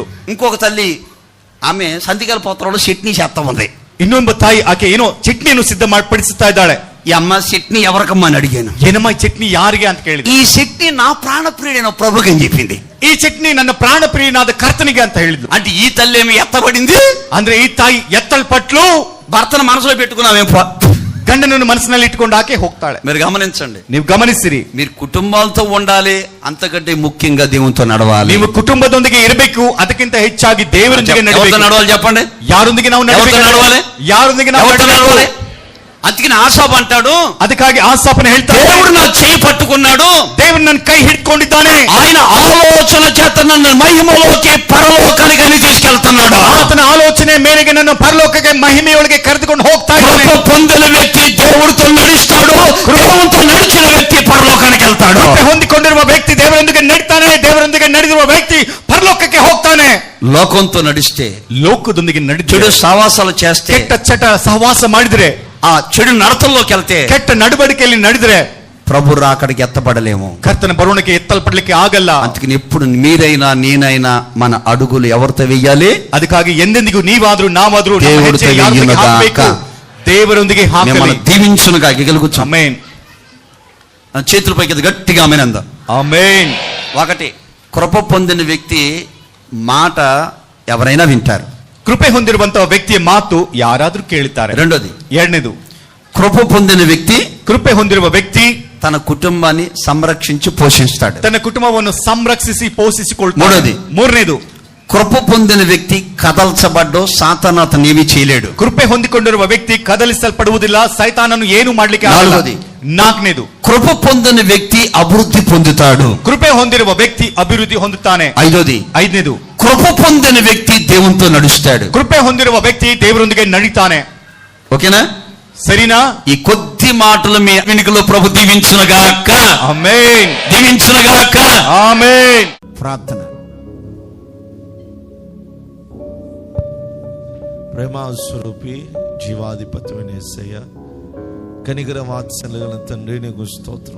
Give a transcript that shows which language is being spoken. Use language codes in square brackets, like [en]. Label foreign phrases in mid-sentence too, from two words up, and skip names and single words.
[te] ఇంకొక తల్లి ఆమె సంతికల పోత్రంలో చట్నీ చేస్తా ఉంది. [kn] ಇನ್ನೊಬ್ಬ ತಾಯಿ ಆಕೆ ಏನೋ ಚಟ್ನಿಯನ್ನು ಸಿದ್ಧ ಮಾಡಿಪಡಿಸುತ್ತಾ ಇದ್ದಾಳೆ. [te] ఈ అమ్మ చట్నీ ఎవరికమ్మా అని అడిగాను. [kn] ಏನಮ್ಮ ಈ ಚಟ್ನಿ ಯಾರಿಗೆ ಅಂತ ಕೇಳಿದೆ. [te] ఈ చట్నీ నా ప్రాణప్రియుడైన ప్రభుకి అని చెప్పింది. [kn] ಈ ಚಟ್ನಿ ನನ್ನ ಪ್ರಾಣ ಪ್ರಿಯನಾದ ಕರ್ತನಿಗೆ ಅಂತ ಹೇಳಿದ್ರು. [te] అంటే ఈ తల్లి ఏమి ఎత్తబడింది [kn] ಅಂದ್ರೆ ಈ ತಾಯಿ ಎತ್ತಲ್ಪಟ್ಲು, [te] భర్తను మనసులో పెట్టుకున్నామే, [kn] ಗಂಡನನ್ನು ಮನಸ್ಸಿನಲ್ಲಿ ಇಟ್ಕೊಂಡು ಆಕೆ ಹೋಗ್ತಾಳೆ. [te] మీరు గమనించండి, [kn] ನೀವು ಗಮನಿಸಿರಿ, [te] మీరు కుటుంబాలతో ఉండాలి, అంతకంటే ముఖ్యంగా దేవునితో నడవాలి. [kn] ನೀವು ಕುಟುಂಬದೊಂದಿಗೆ ಇರಬೇಕು, ಅದಕ್ಕಿಂತ ಹೆಚ್ಚಾಗಿ ದೇವರೊಂದಿಗೆ [te] నడవాలి. చెప్పండి, [kn] ಯಾರೊಂದಿಗೆ ನಾವು [te] నడవాలి, [kn] ಯಾರೊಂದಿಗೆ ನಾವು [te] నడవాలి. అందుకని ఆసాబు అంటాడు, [kn] ಅದಕ್ಕಾಗಿ ಆಸಾಪನ ಹೇಳ್ತಾನೆ, [te] దేవుడు నా చేయి పట్టుకున్నాడు, [kn] దేవుడు ನನ್ನ ಕೈ ಹಿಡ್ಕೊಂಡಿದ್ದಾನೆ, [te] ఆయన ఆలోచన చేత నన్ను మహిమలోకి పరలోకానికి అని తీసుకెళ్తున్నాడు. [kn] ಆತನ ಆಲೋಚನೆ ಮೇರೆಗೆ ನನ್ನ ಪರಲೋಕಕ್ಕೆ ಮಹಿಮೆಯೊಳಗೆ ಕರೆದುಕೊಂಡು ಹೋಗ್ತಾ ಇದ್ದಾನೆ. [te] కృప పొందిన వ్యక్తి దేవుడితో నడుస్తాడు, దేవునితో నడిచిన వ్యక్తి పరలోకానికి వెళ్తాడు. [kn] ಹೊಂದಿಕೊಂಡಿರುವ ವ್ಯಕ್ತಿ ದೇವರೊಂದಿಗೆ ನಡೀತಾನೆ, ದೇವರೊಂದಿಗೆ ನಡೆದಿರುವ ವ್ಯಕ್ತಿ ಪರಲೋಕಕ್ಕೆ ಹೋಗ್ತಾನೆ. [te] లోకంతో నడిస్తే, [kn] ಲೋಕದೊಂದಿಗೆ ನಡೆದು [te] చెడు సావాసాలు చేస్తే, [kn] ಕೆಟ್ಟ ಚಟ ಸಹವಾಸ ಮಾಡಿದ್ರೆ, [te] ఆ చెడు నడతల్లోకి వెళ్తే, [kn] ಕೆಟ್ಟ ನಡವಳಿಕೆಯಲ್ಲಿ ನಡೆದ್ರೆ [te] ప్రభు రాకడికి ఎత్తబడలేము, [kn] ಕರ್ತನ ಬರುವಣಿಗೆ ಎತ್ತಲ್ಪಡಲಿಕ್ಕೆ ಆಗಲ್ಲ. [te] అందుకని ఎప్పుడు మీరైనా నేనైనా మన అడుగులు ఎవరితో వెయ్యాలి? [kn] ಅದಕ್ಕಾಗಿ ಎಂದೆಂದಿಗೂ ನೀವಾದ್ರೂ ನಾವಾದ್ರೂ [te] దేవుడితో వెయ్యునుగాక. [kn] ದೇವರೊಂದಿಗೆ [te] మిమ్మల్ని దీవించునుగా. గెలుగుచ్చు. ఆమేన్. చేతుల పైకి గట్టిగా ఆమేన్ అందాం. ఆమేన్. ఒకటి, కృప పొందిన వ్యక్తి మాట ఎవరైనా వింటారు. [kn] ಕೃಪೆ ಹೊಂದಿರುವಂತಹ ವ್ಯಕ್ತಿಯ ಮಾತು ಯಾರಾದ್ರೂ ಕೇಳುತ್ತಾರೆ. [te] రెండోది, [kn] ಎರಡನೇದು, [te] కృప పొందిన వ్యక్తి [kn] ಕೃಪೆ ಹೊಂದಿರುವ ವ್ಯಕ್ತಿ [te] తన కుటుంబాన్ని సంరక్షించి పోషిస్తాడు. [kn] ತನ್ನ ಕುಟುಂಬವನ್ನು ಸಂರಕ್ಷಿಸಿ ಪೋಷಿಸಿಕೊಳ್ತಾನೆ. [te] మూడోది, [kn] ಮೂರನೇದು, [te] కృప పొందిన వ్యక్తి కదల్చబడ్డో సాతాను అతను ఏమీ చేయలేడు. [kn] ಕೃಪೆ ಹೊಂದಿಕೊಂಡಿರುವ ವ್ಯಕ್ತಿ ಕದಲಿಸಲ್ಪಡುವುದಿಲ್ಲ, ಸೈತಾನನು ಏನು ಮಾಡ್ಲಿಕ್ಕೆ ಆಗಲ್ಲ. [te] నాలుగోది, [kn] ನಾಲ್ಕನೇದು, [te] కృప పొందిన వ్యక్తి అభివృద్ధి పొందుతాడు. [kn] ಕೃಪೆ ಹೊಂದಿರುವ ವ್ಯಕ್ತಿ ಅಭಿವೃದ್ಧಿ ಹೊಂದುತ್ತಾನೆ. [te] ఐదోది, [kn] ಐದನೇದು, [te] కృప పొందిన వ్యక్తి దేవునితో నడుస్తాడు. [kn] ಕೃಪೆ ಹೊಂದಿರುವ ವ್ಯಕ್ತಿ ದೇವರೊಂದಿಗೆ ನಡೀತಾನೆ. [te] ఓకేనా? సరేనా? ఈ కొద్ది మాటలు మీ వెనుకలో ప్రభు దీవించునుగాక. ఆమేన్. దీవించునుగాక. ఆమేన్. ప్రార్థన. ప్రేమాస్వరూపి జీవాధిపత్యమైన యేసయ్య, కనికర వాత్సల్యగల తండ్రి, నీకు స్తోత్రం.